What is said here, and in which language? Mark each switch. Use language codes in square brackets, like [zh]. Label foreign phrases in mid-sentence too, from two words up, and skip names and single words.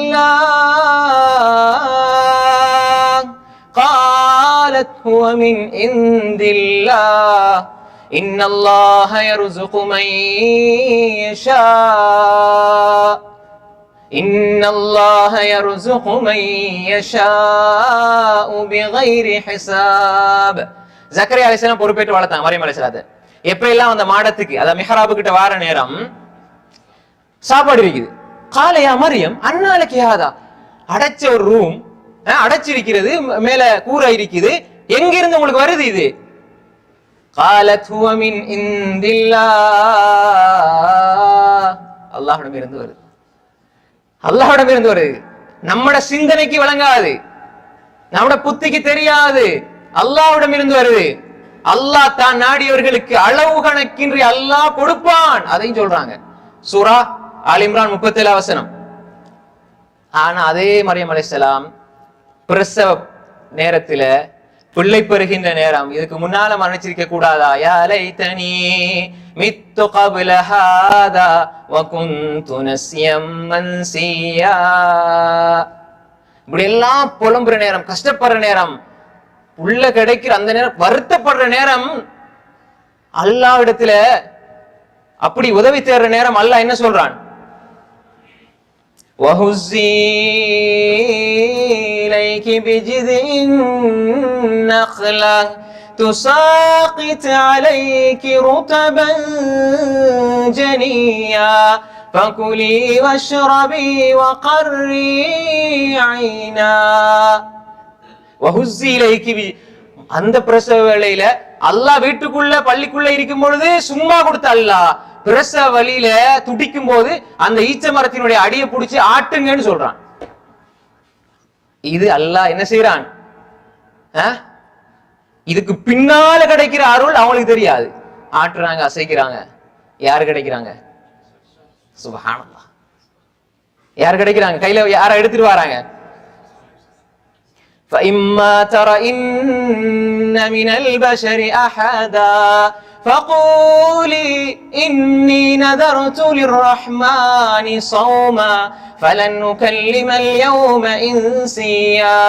[ar] الله قالت هو من عند الله إن الله يرزق من يشاء إن الله يرزق من يشاء بغير حساب. [ta] ஜக்கரியா அலைஹிஸ்ஸலாம் பொறுப்பேற்று வளர்த்தாங்க மரியம் அலைஹிஸ்ஸலாத்தை. எப்ப எல்லாம் அந்த மாடத்துக்கு அத மிஹ்ராபு கிட்ட வார நேரம் சாப்பாடு இருக்குது. [ar] قال يا مريم أنى لك هذا, [ta] அடைச்ச ஒரு ரூம் அடைச்சிருக்கிறது, மேல கூரை இருக்குது, எங்க இருந்து உங்களுக்கு வருது இது? [ar] قالت هو من عند الله [ta] அல்லாஹ்விடம் இருந்து வருது. அல்லாஹ்விடம் இருந்து வருது. நம்மட சிந்தனைக்கு விளங்காது, நம்மட புத்திக்கு தெரியாது, அல்லாஹ்விடம் இருந்து வருது. அல்லாஹ் தான் நாடியவர்களுக்கு அளவு கணக்கின்றி அல்லாஹ் கொடுப்பான், அதையும் சொல்றாங்க. சூரா ஆல் இம்ரான் 37 வசனம். ஆனா அதே மரியம் அலைஹிஸ்ஸலாம் பிரசவ நேரத்துல, பிள்ளை பெறுகின்ற நேரம், இதுக்கு முன்னால மரணிச்சிருக்க கூடாதா? [ar] يا ليتني مت قبل هذا وكنت نسيا منسيا. [ta] இப்படி எல்லாம் புலம்புற நேரம், கஷ்டப்படுற நேரம், உள்ள கிடைக்கிற அந்த நேரம், வருத்தப்படுற நேரம், அல்லாஹ் இடத்துல அப்படி உதவி தேடுற நேரம் அல்லாஹ் என்ன சொல்றான்? [ar] وهزي إليك بجذع النخلة تساقط عليك رطبا جنيا فكلي واشربي وقري عينا. وهزي إليك [ta] அந்த பிரசவ வேளையில அல்லாஹ் வீட்டுக்குள்ள பள்ளிக்குள்ள இருக்கும் பொழுது சும்மா கொடுத்த அல்லாஹ் பிரசவ வழியில துடிக்கும் போது அந்த ஈச்ச மரத்தினுடைய அடியை பிடிச்சி ஆட்டுங்கன்னு சொல்றான். இது அல்லாஹ் என்ன செய்யறான்? இதுக்கு பின்னால கிடைக்கிற அருள் அவங்களுக்கு தெரியாது. ஆட்டுறாங்க, அசைக்கிறாங்க. யாரு கிடைக்கிறாங்க? சுப்ஹானல்லாஹ். யார் கிடைக்கிறாங்க? கையில யாரை எடுத்துட்டு வராங்க? [ar] فإما ترين من البشر أحدا فقولي إني نذرت للرحمن صوما فلن نكلم اليوم إنسيا.